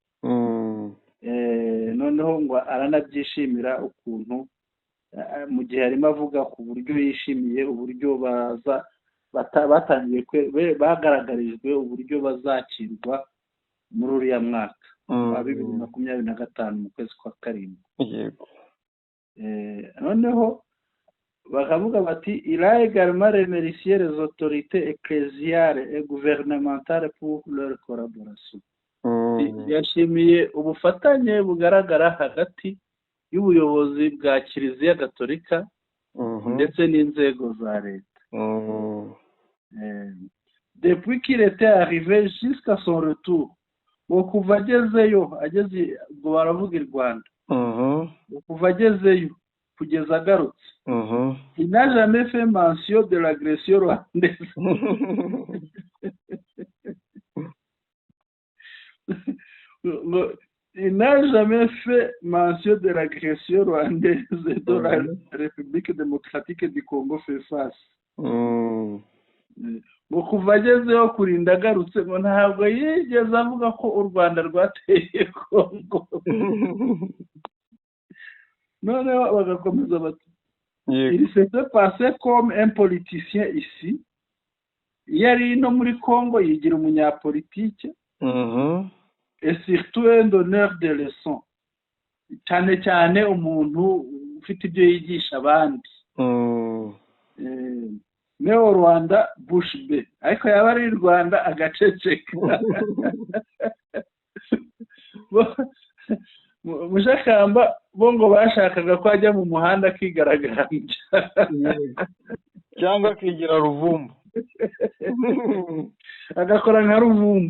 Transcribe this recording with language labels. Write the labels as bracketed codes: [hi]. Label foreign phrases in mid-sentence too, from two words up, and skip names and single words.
[rw] Noneho ngo aranabyishimira ukuntu mu gihe arimo avuga ku buryo yishimiye uburyo batangiye bagaragarijwe uburyo bazakirwa muri uriya mwaka wa 2025 mu kwezi kwa karindwi. Yego. Noneho bakavuga bati [fr] il a également remercié les autorités ecclésiales et gouvernementales pour leur collaboration. [rw] Yashimiye ubufatanye bugaragara hagati y'ubuyobozi bwa Kiliziya Gatolika ndetse n'inzego za leta. [fr] Depuis qu'il était arrivé jusqu'à son retour, [rw] kuva agezeyo, ngo baravuga i Rwanda, kuva agezeyo kugeza agarutse, [fr] il n'a jamais fait mention de l'agression rwandaise. Il n'a jamais fait mention de l'agression rwandaise dont la République démocratique du Congo fait face. [rw] ngo kuva agezeho kurinda agarutse, ngo ntabwo yigeze avuga ko u Rwanda rwateye Kongo. noneho bagakomeza bati yego [fr] il s'était passé comme un politicien ici [rw] iyo ari no muri Congo yigira umunyapolitike [fr] et surtout un donneur de leçons [rw] cyane cyane umuntu ufite ibyo yigisha abandi [fr] mais au Rwanda bouche bée [rw] ariko yaba ari i Rwanda agaceceka Mushakamba bo ngo bashakaga ko ajya mu muhanda akigaragambya cyangwa akigira ruvumbu agakora nka ruvumbu